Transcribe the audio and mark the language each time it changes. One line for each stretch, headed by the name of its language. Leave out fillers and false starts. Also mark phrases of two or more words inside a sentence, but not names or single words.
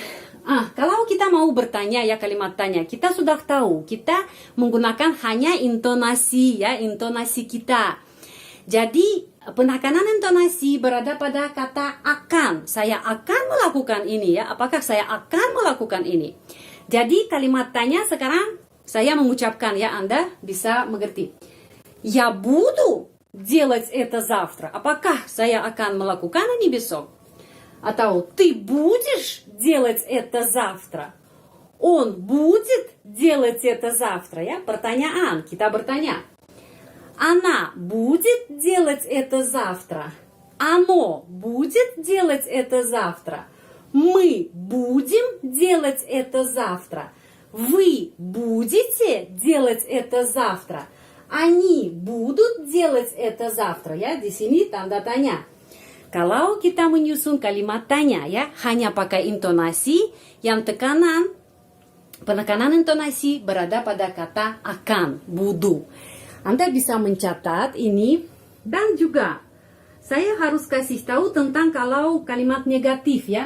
Indonesian: kalau kita mau bertanya, ya, kalimat tanya, kita sudah tahu, kita menggunakan hanya intonasi, ya, intonasi kita. Jadi, penekanan intonasi berada pada kata akan. Saya akan melakukan ini, ya. Apakah saya akan melakukan ini? Jadi, kalimat tanya sekarang saya mengucapkan, ya, Anda bisa mengerti.
Russian: Я буду делать это завтра.
Indonesian: Apakah saya akan melakukan ini besok?
Russian: Atau ты будешь делать это завтра? Он будет делать это завтра,
Indonesian: ya? Pertanyaan, kita bertanya.
Russian: Она будет делать это завтра? Оно будет делать это завтра? Мы будем делать это завтра? Вы будете делать это завтра? Они будут делать это завтра,
Indonesian: ya? Di sini tanda tanya. Kalau kita menyusun kalimat tanya, ya, hanya pakai intonasi, yang penekanan intonasi berada pada kata akan, budu. Anda bisa mencatat ini, dan juga saya harus kasih tahu tentang kalau kalimat negatif ya.